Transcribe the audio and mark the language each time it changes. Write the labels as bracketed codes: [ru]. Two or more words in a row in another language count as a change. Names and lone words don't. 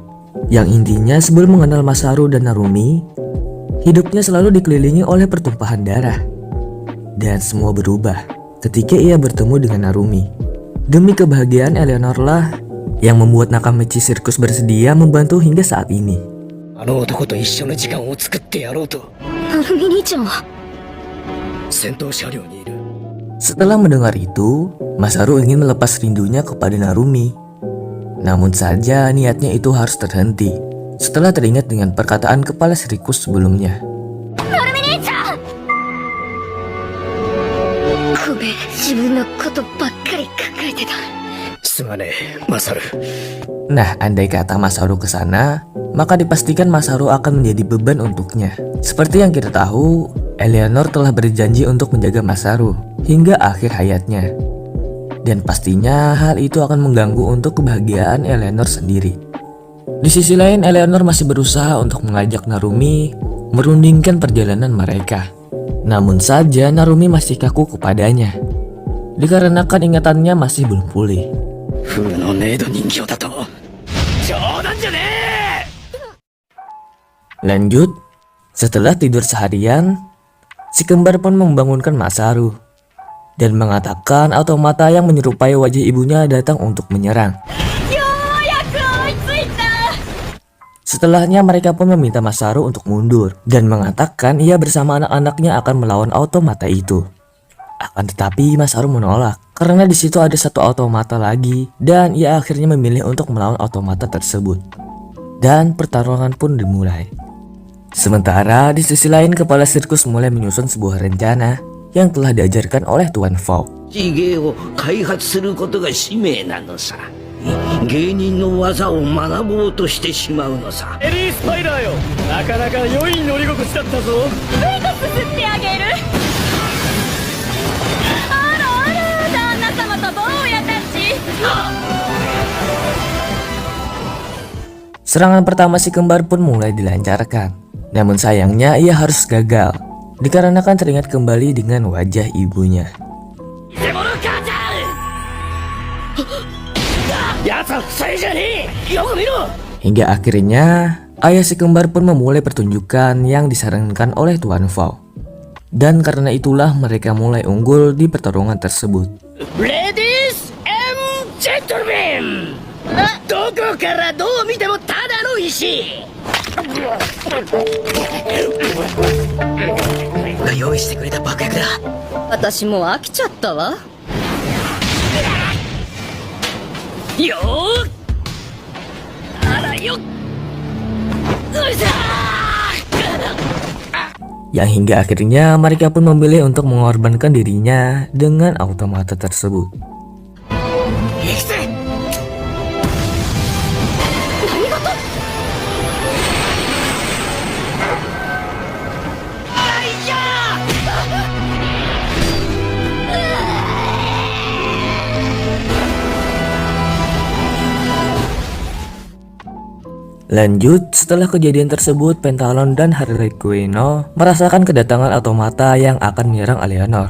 [id] Yang intinya sebelum mengenal Masaru dan Narumi, hidupnya selalu dikelilingi oleh pertumpahan darah. Dan semua berubah ketika ia bertemu dengan Narumi. Demi kebahagiaan Eleanor lah yang membuat Nakamichi Sirkus bersedia membantu hingga saat ini. [ja] あの男と一緒の時間を作ってやろうと。なるみ兄ちゃんは戦闘車両にいる。 [id] Setelah mendengar itu, Masaru ingin melepas rindunya kepada Narumi. Namun saja niatnya itu harus terhenti setelah teringat dengan perkataan kepala sirkus sebelumnya. [ja] なるみ兄ちゃんごめん自分のことばっかり考えてたすまねえ、マサル。 [id] Nah, andai kata Masaru ke sana, maka dipastikan Masaru akan menjadi beban untuknya. Seperti yang kita tahu, Eleanor telah berjanji untuk menjaga Masaru hingga akhir hayatnya. Dan pastinya hal itu akan mengganggu untuk kebahagiaan Eleanor sendiri. Di sisi lain, Eleanor masih berusaha untuk mengajak Narumi merundingkan perjalanan mereka. Namun saja Narumi masih kaku kepadanya, dikarenakan ingatannya masih belum pulih. [ja] フーのメイド人形だと。冗談じゃねえ。 [id] Lanjut, setelah tidur seharian, si kembar pun membangunkan Masaru dan mengatakan otomata yang menyerupai wajah ibunya datang untuk menyerang. Setelahnya mereka pun meminta Masaru untuk mundur dan mengatakan ia bersama anak-anaknya akan melawan otomata itu. Akan tetapi Masaru menolak karena di situ ada satu otomata lagi dan ia akhirnya memilih untuk melawan otomata tersebut. Dan pertarungan pun dimulai. Sementara di sisi lain kepala sirkus mulai menyusun sebuah rencana yang telah diajarkan oleh Tuan Fog. [ja] 芸を開発することが使命なのさ。芸人の技を学ぼうとしてしまうのさ。エリースパイダーよ、なかなか良い乗り心地だったぞ。ブイトス吸ってあげるあらあら旦那様と坊やたち [id] Serangan pertama si kembar pun mulai dilancarkan. Namun sayangnya ia harus gagal dikarenakan teringat kembali dengan wajah ibunya. [ja] やつは二人じゃねえ。よく見ろ。 [id] Hingga akhirnya ayah si kembar pun memulai pertunjukan yang disarankan oleh Tuan Fog. Dan karena itulah mereka mulai unggul di pertarungan tersebut. [en] Ladies and gentlemen, [ja] どこからどう見てもただの石。が用意してくれた爆薬だ。私もう飽きちゃったわよー。あらよ。うざー。 [id] Yang hingga akhirnya mereka pun memilih untuk mengorbankan dirinya dengan otomata tersebut. [ja] 行くぜ。何事あいや [id] Lanjut, setelah kejadian tersebut, Pentalon dan Harley Quinn merasakan kedatangan otomata yang akan menyerang Eleanor.